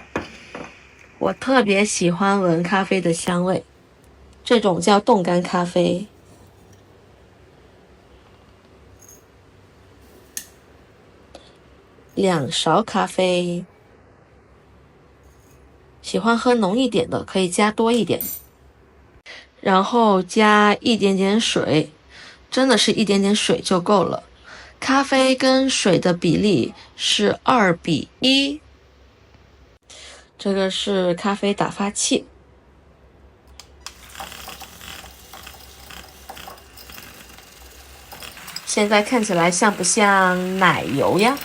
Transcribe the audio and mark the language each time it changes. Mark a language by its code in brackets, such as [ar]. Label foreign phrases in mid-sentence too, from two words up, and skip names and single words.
[zh] 我特別喜歡聞咖啡的香味，這種叫凍乾咖啡。2勺咖啡，喜歡喝濃一點的可以加多一點，然後加一點點水，真的是一點點水就夠了。咖啡跟水的比例是2:1。這個是咖啡打發器。現在看起來像不像奶油呀？